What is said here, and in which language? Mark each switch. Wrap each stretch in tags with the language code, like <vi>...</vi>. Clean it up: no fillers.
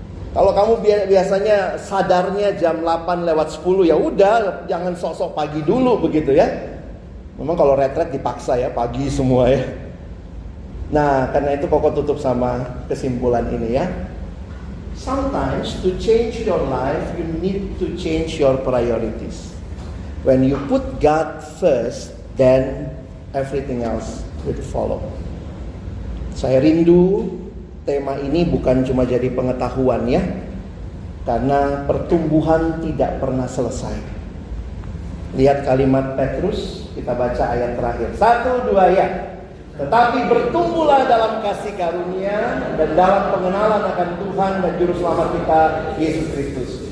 <id>Kalau kamu biasanya sadarnya jam 8 lewat 10, ya udah, jangan sok-sok pagi dulu begitu ya. Memang kalau retret dipaksa ya, pagi semua ya. Nah, karena itu Koko tutup sama kesimpulan ini ya.</id> <en>Sometimes to change your life, you need to change your priorities. When you put God first, then everything else will follow.</en> <id>Saya rindu tema ini bukan cuma jadi pengetahuan ya, karena pertumbuhan tidak pernah selesai. Lihat kalimat Petrus, kita baca ayat terakhir. 1, 2 ya. Tetapi bertumbuhlah dalam kasih karunia dan dalam pengenalan akan Tuhan dan Juru Selamat kita, Yesus Kristus.</id>